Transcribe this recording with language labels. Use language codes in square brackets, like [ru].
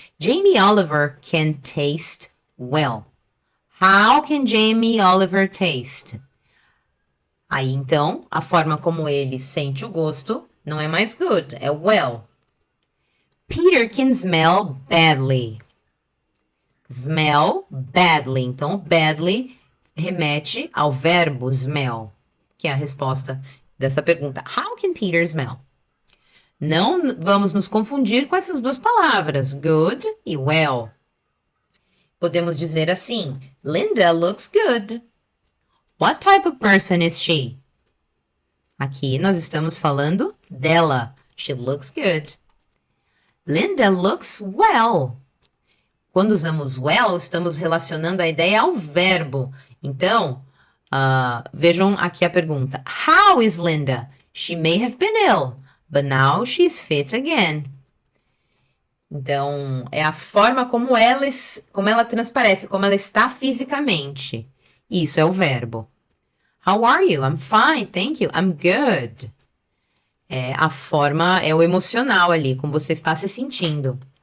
[en] Jamie Oliver can taste well. How can Jamie Oliver taste? [pt] Aí, então, a forma como ele sente o gosto não é mais good, é well. [en] Peter can smell badly. Smell badly. [pt] Então, badly remete ao verbo smell, que é a resposta dessa pergunta. [en] How can Peter smell? [pt] Não vamos nos confundir com essas duas palavras, good e well. Podemos dizer assim, [en] Linda looks good. What type of person is she? [pt] Aqui nós estamos falando dela. [en] She looks good. Linda looks well. [pt] Quando usamos well, estamos relacionando a ideia ao verbo. Então, vejam aqui a pergunta. [en] How is Linda? She may have been ill, but now she's fit again. [pt] Então, é a forma como ela transparece, como ela está fisicamente. Isso é o verbo. [en] How are you? I'm fine, thank you. I'm good. [pt] A forma, é o emocional ali, como você está se sentindo.